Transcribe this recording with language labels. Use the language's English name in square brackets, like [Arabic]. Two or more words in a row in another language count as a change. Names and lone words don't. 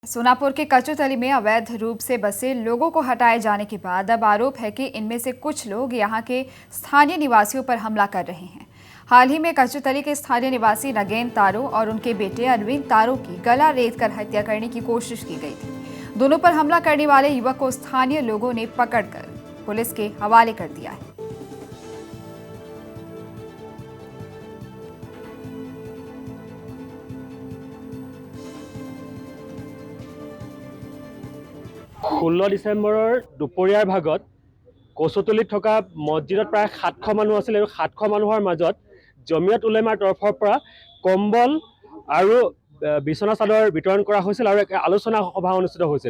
[Hindi] सोनापुर के कचुतली में अवैध रूप से बसे लोगों को हटाए जाने के बाद अब आरोप है कि इनमें से कुछ लोग यहां के स्थानीय निवासियों पर हमला कर रहे हैं। हाल ही में कचुतली के स्थानीय निवासी नगेन तारो और उनके बेटे अरविंद तारो की गला रेत कर हत्या करने की कोशिश की गई थी। दोनों पर हमला करने वाले युवक को स्थानीय लोगों ने पकड़कर पुलिस के हवाले कर दिया है। [Assamese] ষোল্ল ডিচেম্বৰৰ দুপৰীয়াৰ ভাগত কচুতলিত থকা মছজিদত প্ৰায় 700 মানুহ আছিল আৰু 700 মানুহৰ মাজত জমিয়ত উলেমাৰ তৰফৰ পৰা কম্বল আৰু বিছনা চাদৰ বিতৰণ কৰা হৈছিল আৰু এক আলোচনা সভা অনুষ্ঠিত হৈছিল।